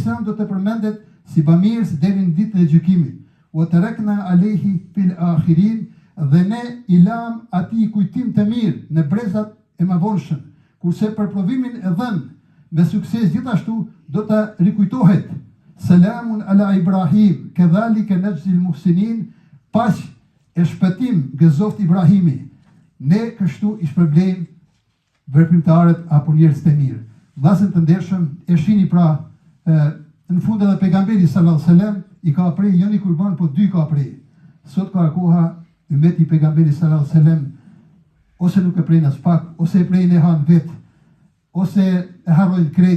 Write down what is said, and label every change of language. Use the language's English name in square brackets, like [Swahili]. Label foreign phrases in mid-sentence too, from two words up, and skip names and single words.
[Albanian] do të përmendet si bamirës deri në ditën e gjykimit. [Arabic] وتركنا عليه في الآخرين, [Albanian] dhe ne i lam atij kujtim të mirë në brezat e mëvonshëm, kurse për provimin e dhënë me sukses gjithashtu do të rikujtohet: [Arabic] سلام على إبراهيم كذلك نجزي المحسنين, [Albanian] paq e shpëtim gëzoft Ibrahimi. Ne kështu i shpërblejmë veprimtarët apo njerëzit e mirë. Vllazën të ndershëm, e shihni pra në fund edhe pejgamberi [Arabic] صلى الله عليه وسلم [Albanian] i ka prej jo një kurban, po dy ka prej. Sot ka koha ummeti i pejgamberit [Arabic] صلى الله عليه وسلم [Albanian] ose nuk e prej as pak, ose e prej në han vet, ose e harrojnë krejt.